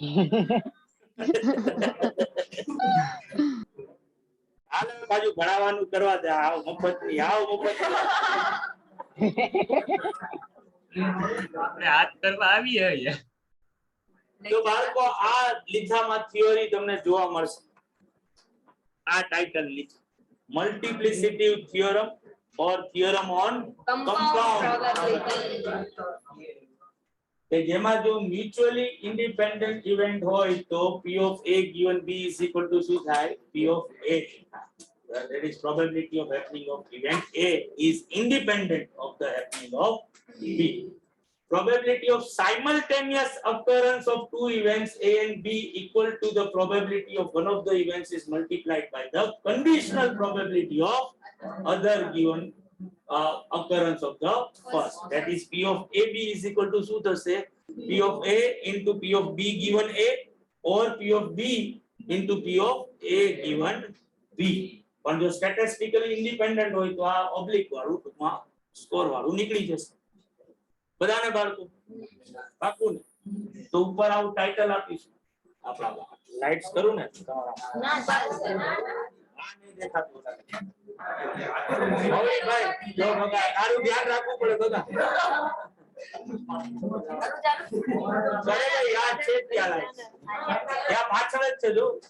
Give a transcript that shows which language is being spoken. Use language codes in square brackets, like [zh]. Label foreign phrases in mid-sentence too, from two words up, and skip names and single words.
[gu] હાલ બાજુ ભણાવવાનું કરવા દે આવ મફત ની આપણે હાથ કરવા આવીએ અહીંયા તો બાળકો આ લીખામાં થિયરી તમને જોવા મળશે આ ટાઇટલ લીધું [en] multiplicity theorem or theorem on compound [gu] કે જેમાં જો [en] mutually independent event [gu] હોય તો [en] P of A given B is equal to [gu] શું થાય [en] P of A that is probability of happening of event A is independent of the happening of B. Probability of simultaneous occurrence of two events A and B equal to the probability of one of the events is multiplied by the conditional probability of other given occurrence of the first. That is P of AB is equal to [gu] શું થશે [en] P of A into P of B given A or P of B into P of A given B. [gu] પણ જો [en] statistically independent [gu] હોય તો આ ઓબ્લિક વાળું ટૂંકમાં સ્કોર વાળું નીકળી જશે બધાને બાળકો પાકું ને તો ઉપર આવું ટાઇટલ આપીશું આપણા લાઇટ્સ કરું ને તમારા ના ચાલશે આ નહીં દેખાતું હવે ભાઈ જો બગા તારું ધ્યાન રાખવું પડે બગા કરે યાદ છે ત્યાં લાઇટ્સ ત્યાં પાછળ જ છે જો